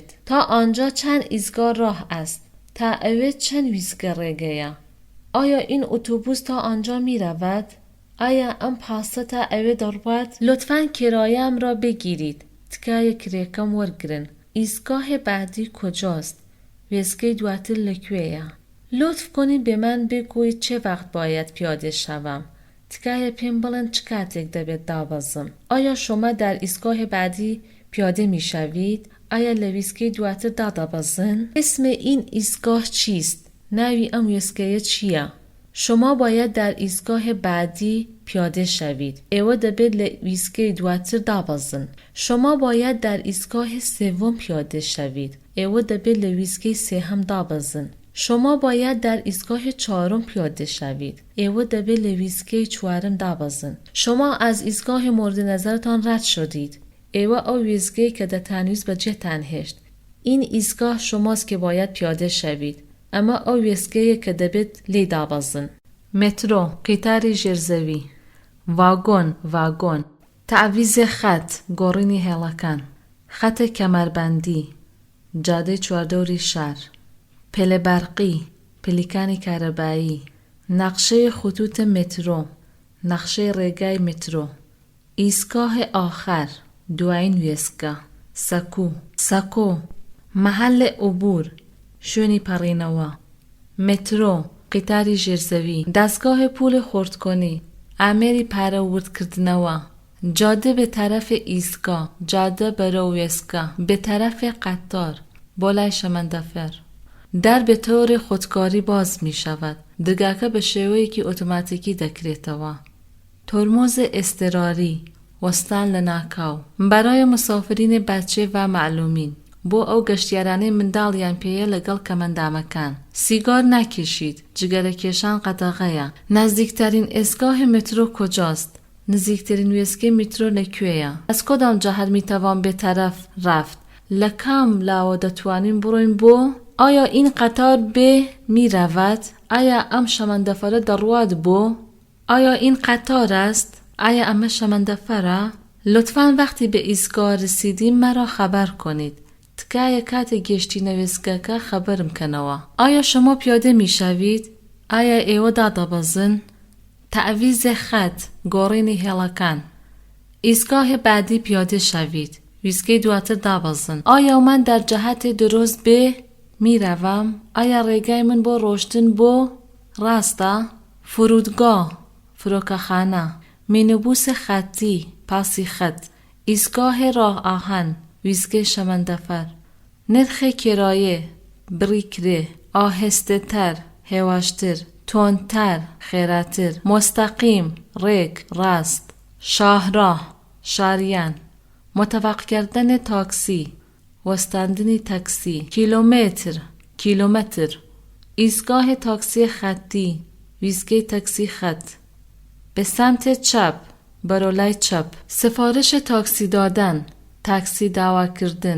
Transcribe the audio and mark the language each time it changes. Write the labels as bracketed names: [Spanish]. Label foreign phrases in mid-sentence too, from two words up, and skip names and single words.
[Persian] تا آنجا چند ایستگاه راه است؟ [Central Kurdish] تا ئەوێ چەند ویستگە ڕێگەیە؟ [Persian] آیا این اتوبوس تا آنجا می رود؟ [Central Kurdish] آیا ام پاسە تا ئەوێ دەڕوات؟ [Persian] لطفاً کرایه‌ام را بگیرید. [Central Kurdish] تکایە کرێکەم وەرگرن. [Persian] ایستگاه بعدی کجاست؟ [Central Kurdish] وێستگەی دواتر لەکوێیە؟ [Persian] لطف کنید به من بگویید چه وقت باید پیاده شوم. [Central Kurdish] تکایە پێم بڵێن چ کاتێک دەبێت دابەزم. [Persian] آیا شما در ایستگاه بعدی پیاده می شوید؟ [Central Kurdish] آیا لە ویستگەی دواتر دادەبەزن؟ [Persian] اسم این ایستگاه چیست؟ [Central Kurdish] ناوی ئەم وێستگەیە چییە؟ [Persian] شما باید در ایستگاه بعدی پیاده شوید. [Central Kurdish] ئێوە دەبێت لە ویستگەی دواتر دابەزن. [Persian] شما باید در ایستگاه سوم پیاده شوید. [Central Kurdish] ئێوە دەبێت لە ویستگەی سێهەم دابەزن. [Persian] شما باید در ایستگاه چهارم پیاده شوید. [Central Kurdish] ئێوە دەبێت لە ویستگەی چوارم دابەزن. [Persian] شما از ایستگاه مورد نظرتان رد شدید. [Central Kurdish] ئێوە ئەو ویستگەی کە دەتانویست بەجێتان هێشت. [Persian] این ایستگاه شماست که باید پیاده شوید. [Central Kurdish] ئەمە ئەو وێستگەیە کە دەبێت لێی دابەزن. مترۆ، قیتاری ژێرزەوی. واگۆن، واگۆن. [Persian] تعویزە خەت، [Central Kurdish] گۆڕینی هێڵەکان. [Persian] خەتە کەمەربەندی. [Central Kurdish] جادەی چواردەوری شار. [Persian] پله برقی، [Central Kurdish] پلیکانی کارەبایی. نقشه خطوط مترو، نقشه ڕێگای مترو. [Persian] ایستگاه آخر، [Central Kurdish] دوایین وێستگە. سەکو، سەکۆ. [Persian] محل عبور، [Central Kurdish] شوێنی پەڕینەوە. مترۆ، قیتاری ژێرزەوی. [Persian] دەستگاه پول خردکۆنی، [Central Kurdish] ئامێری پارە وردکردنەوە. [Persian] جاده به طرف ایستگاه، [Central Kurdish] جاده بەرەو وێستگە. [Persian] به طرف قطار، [Central Kurdish] بۆ لای شەمەندەفەر. [Persian] در به طور خودکاری باز می شود. [Central Kurdish] دگاکە بە شێوەیەکی ئۆتۆماتیکی دەکرێتەوە. [Persian] ترمز اضطراری، [Central Kurdish] وەستان لە ناکاو. [Persian] برای مسافرین بچه و معلومین. [Central Kurdish] بۆ ئەو گەشتیارانەی منداڵیان پێیە لەگەڵ کەمەندامەکان. [Persian] سیگار نکشید. [Central Kurdish] جگەرەکێشان قەدەغەیە. [Persian] نزدیکترین ئێستگاه مترۆ کجاست؟ [Central Kurdish] نزیکترین وێستگەی مترۆ لەکوێیە؟ [Persian] از کدام جهت میتوان به طرف رفت؟ [Central Kurdish] لە کام لاوە دەتوانین بڕۆین بۆ؟ [Persian] آیا این قطار به می رود؟ [Central Kurdish] آیا ام شەمەندەفەرە دەڕوات بۆ؟ [Persian] آیا این قطار است؟ [Central Kurdish] آیا ئەمە شەمەندەفەرە؟ [Persian] لطفاً وقتی به ایستگاه رسیدیم مرا خبر کنید. [Central Kurdish] تکایە کاتێک گەشتینە وێستگەکە خەبەرم کەنەوە. [Persian] آیا شما پیاده می شوید؟ [Central Kurdish] آیا ئێوە دادەبەزن؟ [Persian] تعویزە خەت، [Central Kurdish] گۆڕینی هێڵەکان. [Persian] ایستگاه بعدی پیاده شوید. [Central Kurdish] ویستگەی دواتر دابەزن. [Persian] آیا من در جهت درست به می روم؟ [Central Kurdish] آیا ڕێگای من بۆ ڕۆشتن بۆ ڕاستە؟ فرودگاه، فڕۆکەخانە. [Persian] مینیبوس خەتی، [Central Kurdish] پاسی خەت. [Persian] ایستگاه راه آهن، [Central Kurdish] ویستگەی شەمەندەفەر. [Persian] نرخی کرایە، [Central Kurdish] بڕی کرێ. ئاهێستە تەر، هێواشتر. تۆندتر، خێراتر. مستەقیم، ڕێک، ڕاست. شاهراه، شاریان. [Persian] متوقف کردن تاکسی، [Central Kurdish] وەستاندنی تاکسی. کیلومتر، کیلومتر. [Persian] ایستگاه تاکسی خطی، [Central Kurdish] ویستگەی تاکسی خط. [Persian] به سمت چپ، [Central Kurdish] بەرەو لای چپ. [Persian] سفارش تاکسی دادن، [Central Kurdish] تاکسی داوا کردن.